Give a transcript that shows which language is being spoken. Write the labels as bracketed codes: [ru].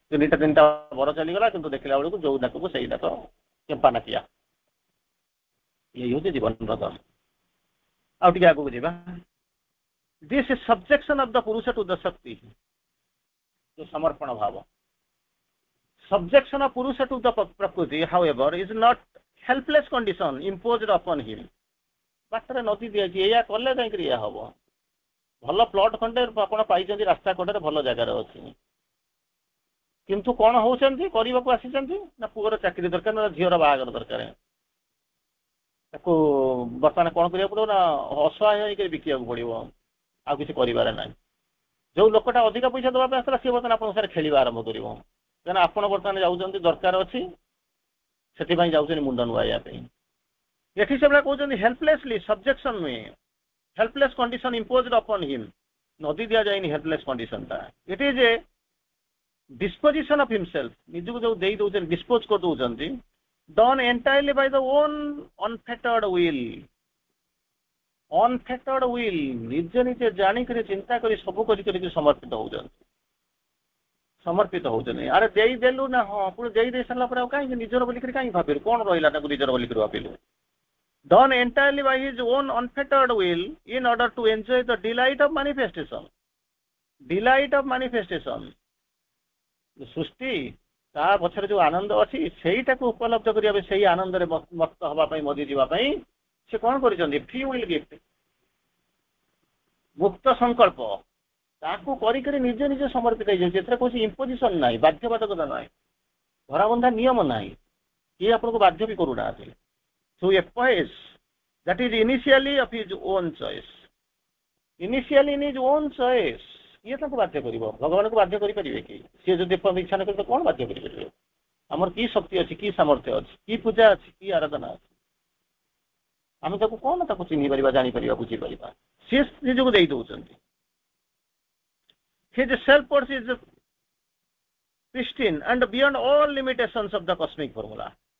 [or] 3ଟା ବର ଚାଲିଗଲା, କିନ୍ତୁ ଦେଖିଲା ବେଳକୁ ଯୋଉ ନାକକୁ ସେଇ ନାକ ଚେମ୍ପା ନାକିଆ। ଏଇ ହଉଛି ଜୀବନର ଦର୍ଶ। ଆଉ ଟିକେ ଆଗକୁ ଯିବା। [en] this is subjection of the ପୁରୁଷ to the ଶକ୍ତି, [or] ଯୋଉ ସମର୍ପଣ ଭାବ। [en] Subjection of Purusha to the Prakriti, however, is not helpless condition imposed upon him. [or] ବାଟରେ ନଦୀ ଦିଆଯାଇଛି, ଏଇଆ କଲେ କାହିଁକି ଏଇଆ ହବ। ଭଲ ପ୍ଲଟ ଖଣ୍ଡେ ଆପଣ ପାଇଛନ୍ତି, ରାସ୍ତା କଡରେ ଭଲ ଜାଗାରେ ଅଛି, କିନ୍ତୁ କଣ ହଉଛନ୍ତି, କରିବାକୁ ଆସିଛନ୍ତି ନା ପୁଅର ଚାକିରି ଦରକାର, ନା ଝିଅର ବାହାଘର ଦରକାର। ତାକୁ ବର୍ତ୍ତମାନ କଣ କରିବାକୁ ପଡିବ ନା, ଅସହାୟ ହେଇକି ବିକିବାକୁ ପଡିବ, ଆଉ କିଛି କରିବାରେ ନାହିଁ। ଯୋଉ ଲୋକଟା ଅଧିକା ପଇସା ଦେବା ପାଇଁ ଆସିଥିଲା, ସିଏ ବର୍ତ୍ତମାନ ଆପଣଙ୍କ ସାଙ୍ଗରେ ଖେଳିବା ଆରମ୍ଭ କରିବ। କାରଣ ଆପଣ ବର୍ତ୍ତମାନ ଯାଉଛନ୍ତି, ଦରକାର ଅଛି, ସେଥିପାଇଁ ଯାଉଛନ୍ତି ମୁଣ୍ଡ ନୁଆଇବା ପାଇଁ। ଏଠି ସେମାନେ କହୁଛନ୍ତି [en] helplessly, subjection [or] ନୁହେଁ, [en] Helpless condition imposed upon him. [or] ନଦୀ ଦିଆଯାଇନି [en] Helpless କଣ୍ଡିସନଟା, it is a disposition of himself. [or] ନିଜକୁ ଯୋଉ ଦେଇ ଦଉଛନ୍ତି, ଡିସ୍ପୋଜ କରିଦଉଛନ୍ତି, [en] Done entirely by the own unfettered will. Unfettered will, [or] ନିଜେ ନିଜେ ଜାଣିକରି ଚିନ୍ତା କରି ସବୁ କରିକି ସମର୍ପିତ ହଉଛନ୍ତି। ସମର୍ପିତ ହଉଛନ୍ତି। ଆରେ ଦେଇଦେଲୁ ନା, ହଁ, ପୁଣି ଦେଇ ସାରିଲା ପରେ ଆଉ କାହିଁକି ନିଜର ବୋଲିକରି କାହିଁକି ଭାବିଲୁ, କଣ ରହିଲା ତାକୁ ନିଜର ବୋଲିକରି ଭାବିଲୁ। [en] Done entirely by his own unfettered will in order to enjoy the delight of manifestation. Delight of manifestation. [or] ସୃଷ୍ଟି ତା ପଛରେ ଯୋଉ ଆନନ୍ଦ ଅଛି, ସେଇଟାକୁ ଉପଲବ୍ଧ କରିବା ପାଇଁ, ସେଇ ଆନନ୍ଦରେ ମସ୍ତ ହବା ପାଇଁ, ମଜି ଯିବା ପାଇଁ ସେ କଣ କରିଛନ୍ତି, [en] free will gift, [or] ମୁକ୍ତ ସଂକଳ୍ପ, ତାକୁ କରିକରି ନିଜେ ନିଜେ ସମର୍ପିତ ହେଇଯାଉଛି। ଏଥିରେ କୌଣସି ଇମ୍ପୋଜିସନ ନାହିଁ, ବାଧ୍ୟବାଧକତା ନାହିଁ, ଧରାବନ୍ଧା ନିୟମ ନାହିଁ, କିଏ ଆପଣଙ୍କୁ ବାଧ୍ୟ ବି କରୁନାହାନ୍ତି। [en] Through a poise that is initially of his own choice, initially in his own choice। [or] କିଏ ତାଙ୍କୁ ବାଧ୍ୟ କରିବ? ଭଗବାନଙ୍କୁ ବାଧ୍ୟ କରିପାରିବେ କି? ସିଏ ଯଦି ଇଚ୍ଛା ନ କରିବେ କଣ ବାଧ୍ୟ କରିପାରିବେ? ଆମର କି ଶକ୍ତି ଅଛି, କି ସାମର୍ଥ୍ୟ ଅଛି, କି ପୂଜା ଅଛି, କି ଆରାଧନା ଅଛି? ଆମେ ତାକୁ କଣ ତାକୁ ଚିହ୍ନି ପାରିବା, ଜାଣିପାରିବା, ବୁଝିପାରିବା? ସିଏ ନିଜକୁ ଦେଇ ଦଉଛନ୍ତି। [en] His self force is pristine and beyond all limitations of the cosmic formula।